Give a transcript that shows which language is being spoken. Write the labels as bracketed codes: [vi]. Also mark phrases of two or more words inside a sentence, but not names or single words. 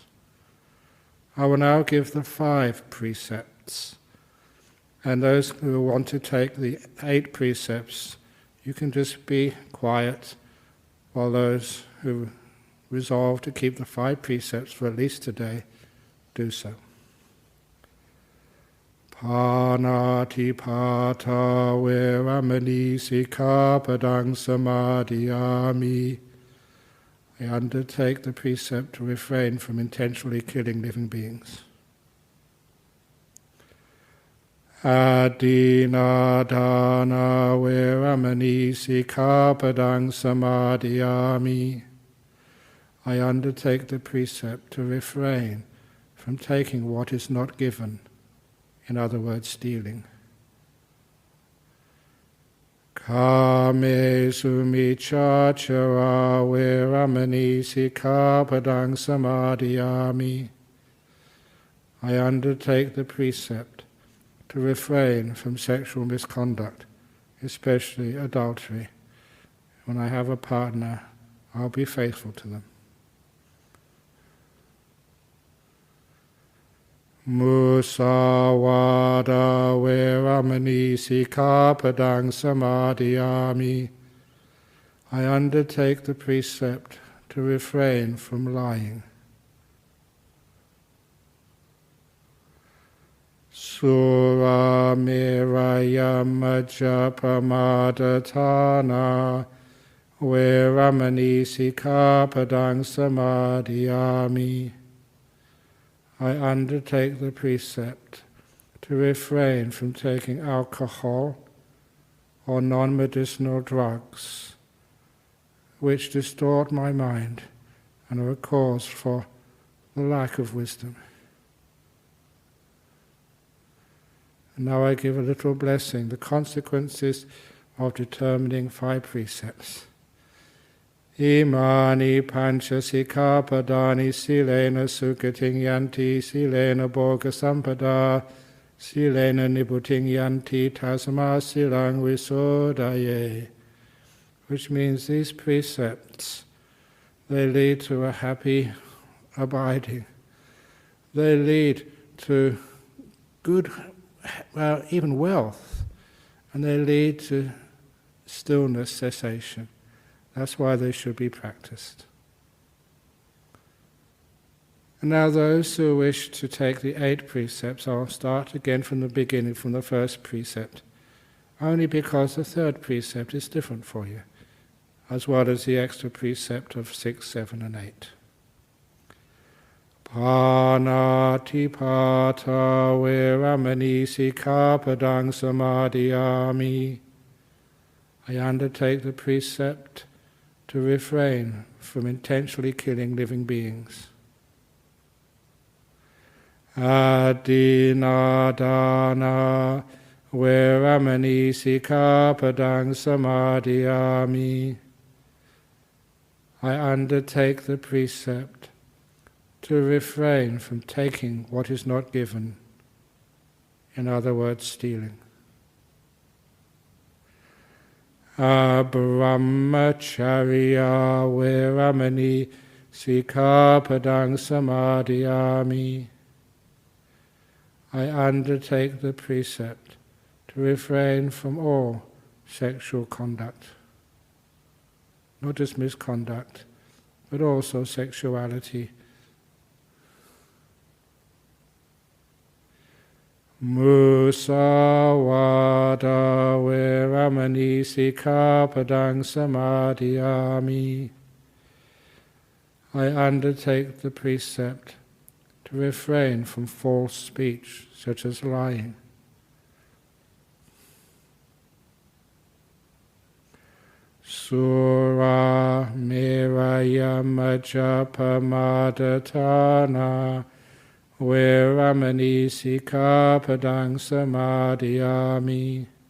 [en] I will now give the 5 precepts. And those who want to take the 8 precepts, you can just be quiet, while those who resolve to keep the 5 precepts for at least today, do so. [pi] Pāṇāti pātā veramani sikkhapadang samadhiyāmi. [en] I undertake the precept to refrain from intentionally killing living beings. [pi] Adina dana veramani sikkhapadang samadhiyāmi. [en] I undertake the precept to refrain from taking what is not given, in other words, stealing. [pi] Kame sumichachara veramani sikkhapadang samadhiyāmi. [en] I undertake the precept to refrain from sexual misconduct, especially adultery. When I have a partner, I'll be faithful to them. [pi] Musawada veramani sikkhapadang samadhiyāmi. [en] I undertake the precept to refrain from lying. [pi] Sura miraya majapamadatana veramani sikkhapadang samadhiyāmi. [en] I undertake the precept to refrain from taking alcohol or non-medicinal drugs which distort my mind and are a cause for the lack of wisdom. And now I give a little blessing, the consequences of determining 5 precepts. [pi] Imani pancha sikkhapadani silena sukhating yanti silena bhoga sampada silena nibbutiṃ yanti tasma silaṃ visodaye. [en] Which means these precepts, they lead to a happy abiding. They lead to good, well, even wealth. And they lead to stillness, cessation. That's why they should be practiced. And now those who wish to take the 8 precepts, I'll start again from the beginning, from the first precept, only because the 3rd precept is different for you, as well as the extra precept of 6, 7 and 8. [pi] Panatipata veramani sikkhapadang samadhiyami. [en] I undertake the precept to refrain from intentionally killing living beings. [pi] Adinadana veramani sikkhapadang samadhiyami. [en] I undertake the precept to refrain from taking what is not given, in other words, stealing. [pi] Brahmacharya veramani sikkhapadang samadhiyami. [en] I undertake the precept to refrain from all sexual conduct, not just misconduct, but also sexuality. [pi] Musawada veramani sikkhapadang samadhiyami. [en] I undertake the precept to refrain from false speech, such as lying. [pi] Sura meraya majapamadatana veramani sikkhapadang samadhiyami.